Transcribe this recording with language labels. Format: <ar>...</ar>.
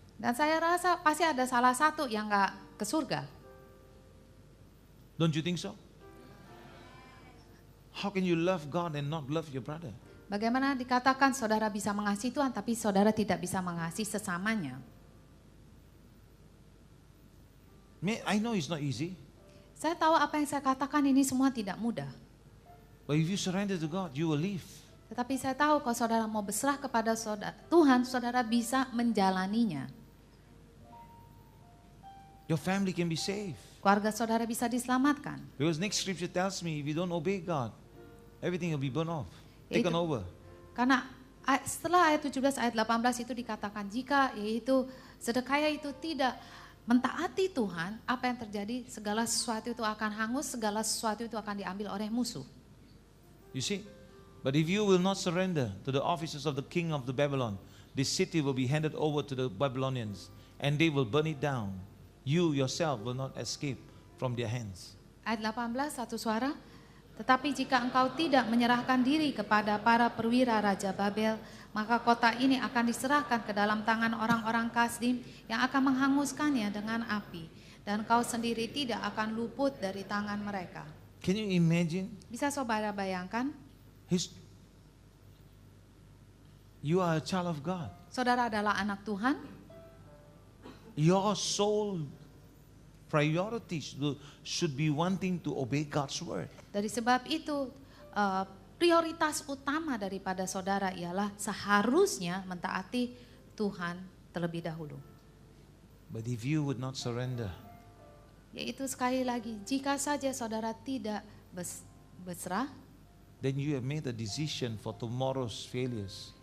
<id>Dan saya rasa pasti ada salah satu yang gak ke surga.</id> <en>Don't you think so? How can you love God and not love your brother?</en> <id>Bagaimana dikatakan saudara bisa mengasihi Tuhan, tapi saudara tidak bisa mengasihi sesamanya?</id> <en>I know it's not easy,</en> <id>Saya tahu apa yang saya katakan ini semua tidak mudah.</id> <en>but if you surrender to God, you will live.</en> <id>Tetapi saya tahu kalau saudara mau berserah kepada Tuhan, saudara bisa menjalaninya.</id> <en>Your family can be saved.</en> <id>Keluarga saudara bisa diselamatkan.</id> <en>Because next scripture tells me if you don't obey God, everything will be burned off, taken</en> <id>Itu-</id> <en>over.</en> <id>Karena Setelah ayat 17, ayat 18 itu dikatakan jika yaitu Zedekiah itu tidak mentaati Tuhan, apa yang terjadi? Segala sesuatu itu akan hangus, segala sesuatu itu akan diambil oleh musuh.</id> <en>You see? But if you will not surrender to the officers of the king of the Babylon, this city will be handed over to the Babylonians and they will burn it down. You yourself will not escape from their hands.</en> <id>Ayat 18, satu suara. Tetapi jika engkau tidak menyerahkan diri kepada para perwira Raja Babel, maka kota ini akan diserahkan ke dalam tangan orang-orang Kasdim yang akan menghanguskannya dengan api. Dan kau sendiri tidak akan luput dari tangan mereka.</id> <en>Can you imagine?</en> <id>Bisa saudara bayangkan?</id> <en>You are a child of God.</en> <id>Saudara adalah anak Tuhan.</id> <en>Your soul priorities should be wanting to obey God's word.</en> <id>Dari sebab itu prioritas utama daripada saudara ialah seharusnya mentaati Tuhan terlebih dahulu.</id> <en>But if you would not surrender,</en> <id>Yaitu sekali lagi, jika saja saudara tidak berserah,</id> <en>then you have made a decision for tomorrow's failures.</en>